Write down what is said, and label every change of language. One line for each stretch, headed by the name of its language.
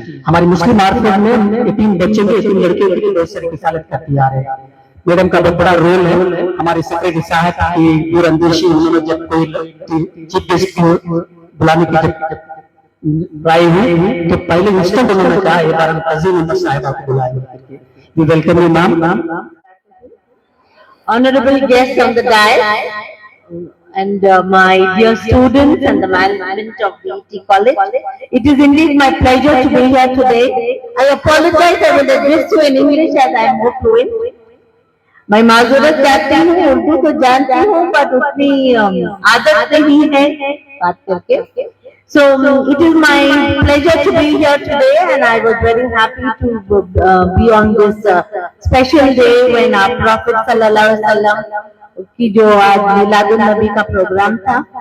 Hindi: हमारी मुस्लिम मार्केट में यतीम बच्चे के यतीम लड़के की बहुत सारी किफायत करती आ रहे हैं। मैडम का बहुत बड़ा रोल है। हमारे सेक्रेटरी साहब की दूरअंदेशी, उन्होंने जब कोई चीफ गेस्ट को बुलाने की ट्राई हुई तो पहले इंस्टेंट उन्होंने कहा एक बार हम तज़य्युन उमर साहिबा को बुलाएंगे।
English: We welcome you ma'am. Honorable guests on the dais, and my dear students and the management of BET College. It is indeed my pleasure to be here today. I apologize, I will address you in English as I am more fluent.
Hindi: मैं माजूरत चाहती हूँ, उर्दू तो जानती हूँ पर उतनी आदत नहीं है बात करके.
English: So it is my pleasure to be here today, and I was very happy to be on this special day when our Prophet sallallahu alaihi wasallam
Hindi: की जो आज मिलादुन नबी का प्रोग्राम था.